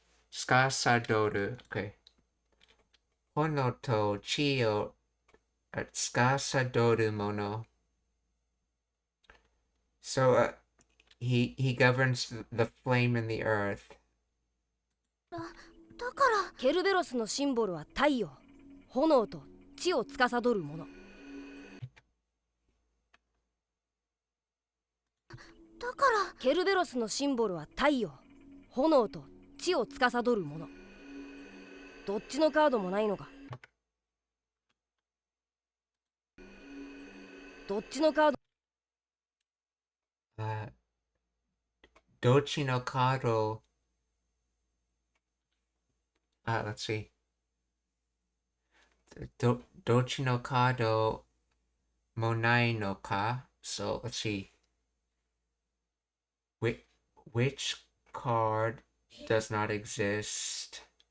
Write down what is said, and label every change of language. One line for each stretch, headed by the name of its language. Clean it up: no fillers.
Japanese: Skasadoru. Okay. Hono to Chi o Skasadoru mono.
English: So he governs the flame in the earth.
Japanese: だからケルベロスのシンボルは太陽、炎と地を司るもの。ケルベロスのシンボルは太陽、炎と地を司るもの。どっちのカードもないのか。どっちのカード。どっちのカード。
English: let's see.
Japanese: どっちのカードもないのか.
English: So let's see. Which card does not exist?